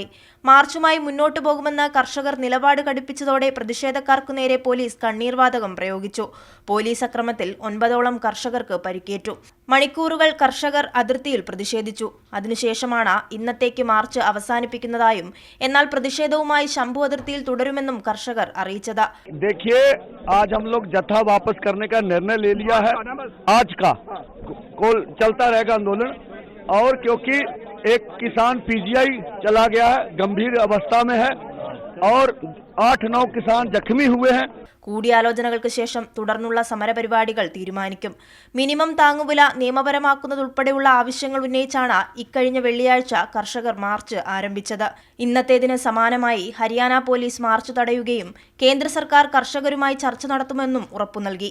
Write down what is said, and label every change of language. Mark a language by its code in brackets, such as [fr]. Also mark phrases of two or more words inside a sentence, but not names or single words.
[ml] മാർച്ചുമായി മുന്നോട്ടു പോകുമെന്ന് കർഷകർ നിലപാട് കടുപ്പിച്ചതോടെ പ്രതിഷേധക്കാർക്കു നേരെ പോലീസ് കണ്ണീർ വാതകം പ്രയോഗിച്ചു. പോലീസ് അക്രമത്തിൽ 9ഓളം കർഷകർക്ക് പരിക്കേറ്റു. മണിക്കൂറുകൾ കർഷകർ അതിർത്തിയിൽ പ്രതിഷേധിച്ചു. അതിനുശേഷമാണ് ഇന്നത്തേക്ക് മാർച്ച് അവസാനിപ്പിക്കുന്നതായും എന്നാൽ പ്രതിഷേധവുമായി ശംഭു അതിർത്തിയിൽ തുടരുമെന്നും കർഷകർ അറിയിച്ചത്. [hi] आज हम लोग जत्था वापस करने का निर्णय ले लिया है. आज का चलता रहेगा आंदोलन. और क्योंकि एक किसान पीजीआई चला गया है, गंभीर अवस्था में है और 8-9 किसान जख्मी हुए हैं. [ml] കൂടിയാലോചനകൾക്ക് ശേഷം തുടർന്നുള്ള സമരപരിപാടികൾ തീരുമാനിക്കും. മിനിമം താങ്ങുവില നിയമപരമാക്കുന്നതുൾപ്പെടെയുള്ള ആവശ്യങ്ങൾ ഉന്നയിച്ചാണ് ഇക്കഴിഞ്ഞ വെള്ളിയാഴ്ച കർഷകർ മാർച്ച് ആരംഭിച്ചത്. ഇന്നത്തേതിന് സമാനമായി ഹരിയാന പോലീസ് മാർച്ച് തടയുകയും കേന്ദ്ര സർക്കാർ കർഷകരുമായി ചർച്ച നടത്തുമെന്നും ഉറപ്പു നൽകി.